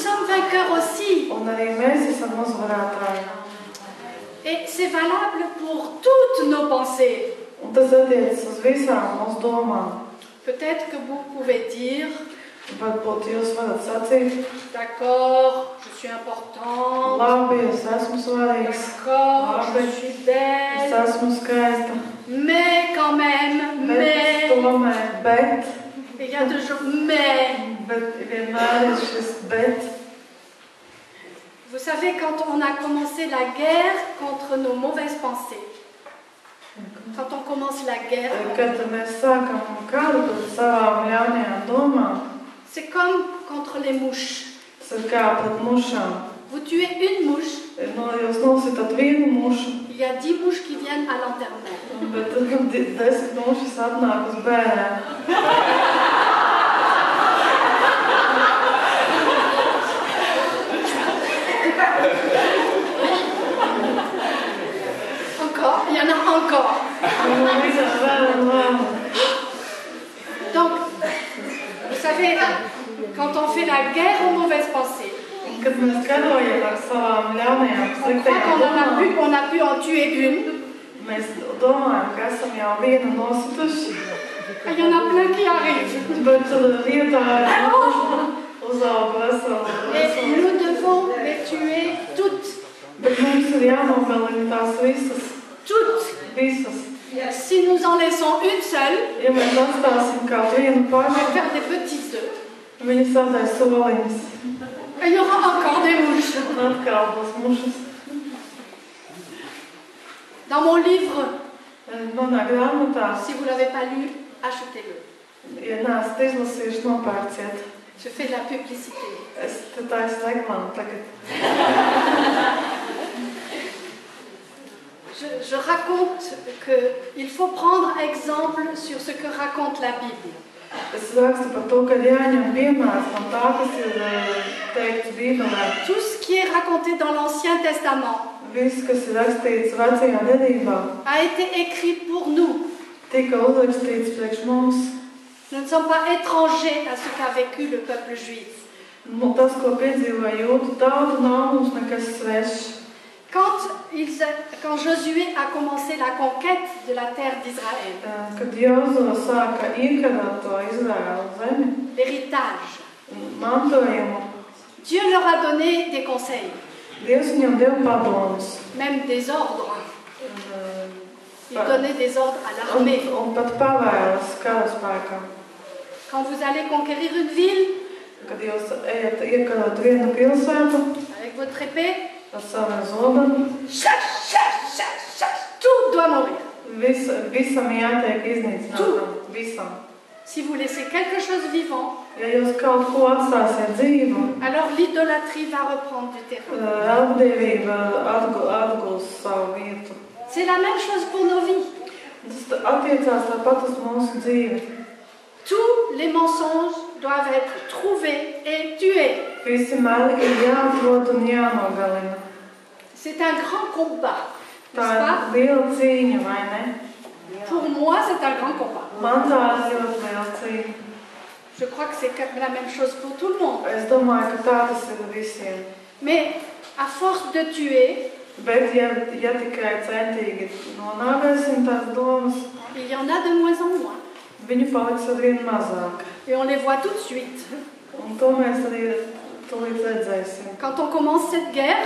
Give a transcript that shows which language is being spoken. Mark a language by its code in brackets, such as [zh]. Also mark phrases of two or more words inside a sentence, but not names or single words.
[fr] sommes vainqueurs aussi. [lv] Un arī mēs esam uzvarētāji. [fr] Et c'est valable pour toutes nos pensées. [lv] Un tas attiecas uz visām mūsu domām. [fr] Peut-être que vous pouvez dire, [lv] Varbūt jūs varat sacīt, [fr] d'accord, je suis importante, [lv] labi, es esmu svarīgs, [fr] d'accord, je suis [lv] es [fr] belle, [lv] esmu skaista, [fr] mais quand même, mais, [lv] tomēr, bet [fr] il y a toujours mais. [lv] vienmēr ir šis bet. [fr] Vous savez, quand on a commencé la guerre contre nos mauvaises pensées, quand on commence la guerre, [lv] Kad mēs sākam karu pret savām ļaunajām domām, [fr] c'est comme contre les mouches. [lv] tas ir kā pret mušām. [fr] Vous tuez une mouche, [lv] Jūs nositat vienu mušu, [fr] il y a 10 mouches qui viennent à l'enterrement. [lv] bet tad 10 mušas atnāk uz bērniem. [fr] Encore, il y en a encore. [lv] Un visam vēl un vēl. [fr] Donc, vous savez, quand on fait la guerre aux mauvaises pensées, [lv] Kad mēs karojam ar savām ļaunajām, [fr] on croit [lv] sliktajām domām, [fr] qu'on a pu en tuer une. [lv] mēs domājam, ka esam jau vienu nosituši, [fr] Il y en a plein qui arrivent. [lv] bet vietā uzauga [fr] Et [lv] veselu. [fr] nous devons les tuer toutes. [lv] Bet mums ir jānogalina tās visas. [fr] Toutes. Si nous en laissons une seule, [lv] Ja mēs atstāsim kaut vienu [fr] on va [lv] pašu, [fr] faire des petits œufs. [lv] viņi sadēs soliņas [fr] Et il y aura encore des mouches. [lv] un atkal būs mušas. [fr] Dans mon livre, [lv] Manā grāmatā, [fr] si vous ne l'avez pas lu, achetez-le. [lv] ja neesat izlasījuši, nopērciet. [fr] Je fais de la publicité. [lv] Es te taisu reklāmu tagad. [fr] Je raconte qu'il faut prendre exemple sur ce que raconte la Bible. [lv] Es rakstu par to, ka jāņem piemērs no tā, kas ir teikts Bībelē. [fr] Tout ce qui est raconté dans l'Ancien Testament [lv] Viss, kas ir rakstīts vecajā derībā, [fr] a été écrit pour nous. [lv] tika uzrakstīts priekš mums. [fr] Nous ne sommes pas étrangers à ce qu'a vécu le peuple juif. [lv] Tas, ko piedzīvoja jūdu tauta, nav mums nekas svešs. [fr] Quand Josué a commencé la conquête de la terre d'Israël, [lv] Kad Jozua sāka iekarot to Izraēlu zemi, [fr] l'héritage, [lv] mantojumu, [fr] Dieu leur a donné des conseils, [lv] Dievs viņam deva padomus. [fr] même des ordres. Il [lv] Un [fr] donnait des ordres à l'armée. [lv] pat pavēles karaspēkam. [fr] Quand vous allez conquérir une ville, [lv] Kad jūs ejat iekarot vienu pilsētu [fr] avec votre épée, [lv] ar savu zobenu, [fr] tout doit mourir. [lv] visam jātiek iznīcinātam. Visam. [fr] Si vous laissez quelque chose vivant, [lv] Ja jūs kaut ko atstāsiet dzīvu, [fr] alors l'idolâtrie va reprendre du terrain. [lv] apdievība atgūs savu vietu. [fr] C'est la même chose pour nos vies. [lv] Tas attiecās tāpat uz mūsu dzīvi. [fr] Tous les mensonges doivent être trouvés et tués. [lv] Visi meli ir jāatrod un jānogalina. [fr] C'est un grand combat, [lv] Tā [fr] n'est-ce pas? [lv] ir liela cīņa, vai ne? [fr] Pour moi, c'est un grand combat. [lv] Man tā ir ļoti liela cīņa. [fr] Je crois que c'est la même chose pour tout le monde. [lv] Es domāju, ka tā tas ir visiem. [fr] Mais à force de tuer, [lv] Bet, ja tikai centīgi nonāvēsim tās domas, [fr] il y en a de moins en moins. [lv] viņu paliks arvien mazāk. [fr] Et on les voit tout de suite. [lv] Un to mēs arī tūlīt redzēsim. [fr] Quand on commence cette guerre,